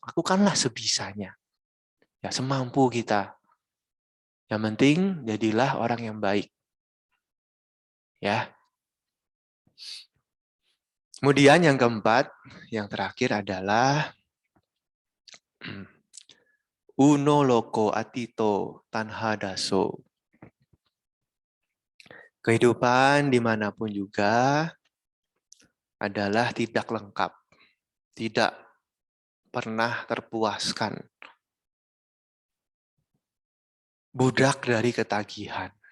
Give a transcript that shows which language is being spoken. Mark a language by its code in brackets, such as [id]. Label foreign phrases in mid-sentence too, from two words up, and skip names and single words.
[id] Lakukanlah sebisanya. Ya semampu kita. Yang penting jadilah orang yang baik. Ya. Kemudian yang keempat, yang terakhir adalah [pi] uno loko atito tanha daso. [id] Kehidupan dimanapun juga adalah tidak lengkap. Tidak pernah terpuaskan. Budak dari ketagihan.